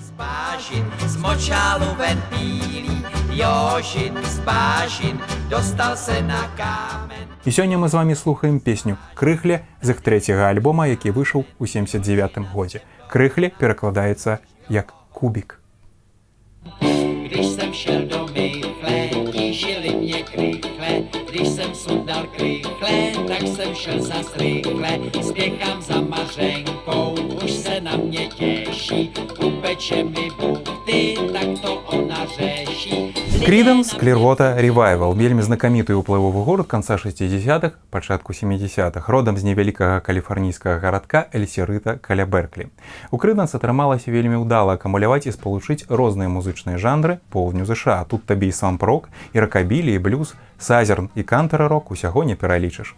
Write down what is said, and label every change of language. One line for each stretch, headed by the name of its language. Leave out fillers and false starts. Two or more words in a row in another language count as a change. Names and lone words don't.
Belarusian: І сёння мы з вамі слухаем песню «Крыхле» з іх трэцяга альбома, які выйшаў у 79-м годзе. «Крыхле» перакладаецца як «кубік».
Czech: Když jsem šel do mychle, tížili mě krychle, když jsem sundal krychle, tak jsem šel zas rychle, spěchám za Mařenkou, už se na mě těší, upeče mi buchty, tak to ona řeší.
Belarusian: Creedence Clearwater Revival, вельмі знакаміты ўплывовы гурт канца 60-х, пачатку 70-х, родам з невялікага каліфарнійскага гарадка Эль-Серыта каля Берклі. У Creedence атрымалася вельмі ўдала акумуляваць і спалучыць розныя музычныя жанры поўдню ЗША. Тут табе і свамп-рок, і ракабілі, і блюз, сазерн і кантара-рок, усяго не пералічыш.